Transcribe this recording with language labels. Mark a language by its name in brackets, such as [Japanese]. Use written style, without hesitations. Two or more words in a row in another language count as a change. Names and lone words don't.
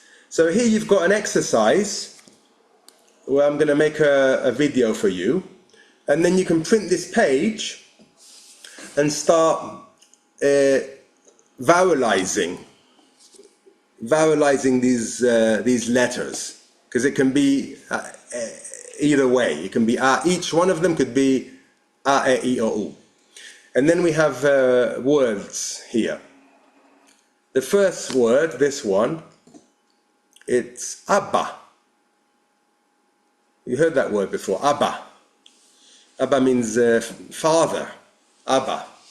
[English] So here you've got an exercise where I'm going to make a video for you, and then you can print this page and start vowelizing these letters, because it can be either way. It can be each one of them could be e, I, o, u. And then we have words here. The first word, this one, it's Abba. You heard that word before, Abba. Abba means father. Abba.